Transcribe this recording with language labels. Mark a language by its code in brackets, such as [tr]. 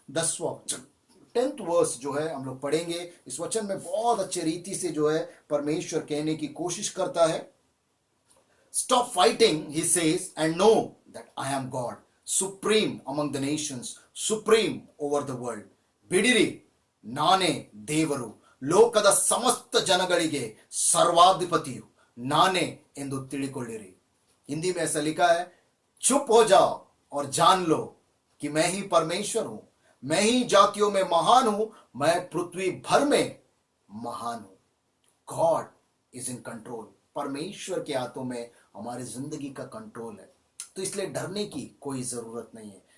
[hi] 10th verse जो है हम लोग पढ़ेंगे। इस वचन में बहुत अच्छे रीति से जो है परमेश्वर कहने की कोशिश करता है। [en] Stop fighting, he says, and know that I am God, supreme among the nations, supreme over the world। [kn] ಬಿಡಿರಿ, ನಾನೇ ದೇವರು, ಲೋಕದ ಸಮಸ್ತ ಜನಗಳಿಗೆ ಸರ್ವಾಧಿಪತಿಯು ನಾನೇ ಎಂದು ತಿಳಿಕೊಳ್ಳಿರಿ। [hi] हिंदी में ऐसा लिखा है, चुप हो जाओ और जान लो कि मैं ही परमेश्वर हूं, मैं ही जातियों में महान हूं, मैं पृथ्वी भर में महान हूं। God is in control. परमेश्वर के हाथों में हमारी जिंदगी का कंट्रोल है, तो इसलिए डरने की कोई जरूरत नहीं है।